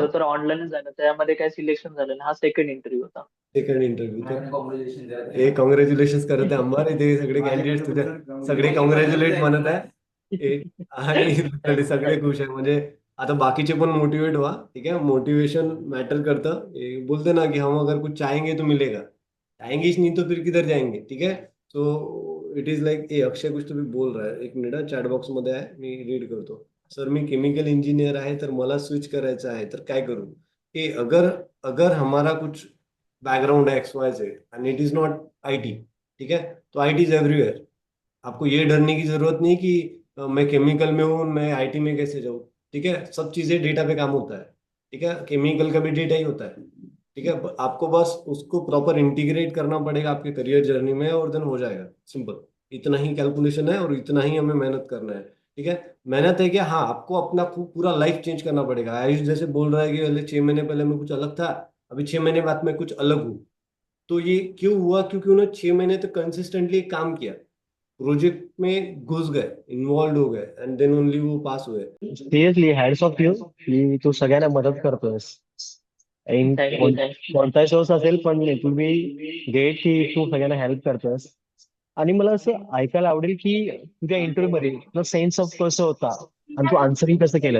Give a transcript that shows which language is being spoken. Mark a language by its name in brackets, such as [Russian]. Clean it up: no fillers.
[Marathi] तो तर ऑनलाईनच झाला, त्यामध्ये काय सिलेक्शन झालं नाही. हा सेकंड इंटरव्ह्यू होता. सेकंड इंटरव्ह्यू तर हे कॉंग्रॅच्युलेशन करत आहे अंबार, ते सगळे कॅन्डिडेट तुझ्या सगळे कॉंग्रॅच्युलेट म्हणत आहे. आणि literally सगळे खुश आहे. म्हणजे आता बाकीचे पण मोटिवेट व्हा, [Hindi] ठीक है, मोटिवेशन मैटर करता. ये बोलते ना कि हम अगर कुछ चाहेंगे तो मिलेगा, चाहेंगे ही नहीं तो फिर किधर जाएंगे, ठीक है. [English] so it is like a [Marathi] अक्षय कुछ तुम्ही बोल रहा है, एक मिनिट चॅट बॉक्स मध्ये आहे, मी रीड करतो. सर मी केमिकल इंजिनियर आहे तर मला स्विच करायचं आहे तर काय करू. [Hindi] की अगर अगर हमारा कुछ बैकग्राउंड है x Y Z [English] and it is not IT, [Hindi] ठीक है, [English] तो IT is everywhere. [Hindi] आपको ये डरने की जरूरत नहीं कि मैं केमिकल में हूँ मैं आईटी में कैसे जाऊँ. ठीक है, सब चीजें डेटा पे काम होता है. ठीक है, केमिकल का भी डेटा ही होता है. ठीक है, आपको बस उसको प्रॉपर इंटीग्रेट करना पड़ेगा आपके करियर जर्नी में और देन हो जाएगा सिंपल. इतना ही कैलकुलेशन है और इतना ही हमें मेहनत करना है. ठीक है, मेहनत है क्या, हाँ आपको अपना पूरा लाइफ चेंज करना पड़ेगा. आयुष जैसे बोल रहा है कि पहले 6 महीने पहले मैं कुछ अलग था, अभी 6 महीने बाद मैं कुछ अलग हूँ. तो ये क्यों हुआ, क्योंकि उन्होंने 6 महीने तक कंसिस्टेंटली काम किया, प्रोजेक्ट में घुस गए, इन्वॉल्व हो गए एंड देन ओनली वो पास हुए. [Marathi] सिरियसली हॅट्स ऑफ यू की तू सगळ्यांना मदत करतोस. In [English] Thank you thank you. [Marathi] कोणताही सोर्स असेल पण तुम्ही ग्रेट की तू सगळ्यांना हेल्प करतोस. आणि मला असं ऐकायला आवडेल की तुझ्या इंटरव्ह्यू मध्ये तुझा सेन्स ऑफ कसं होता आणि तू आन्सरिंग कसं केलं.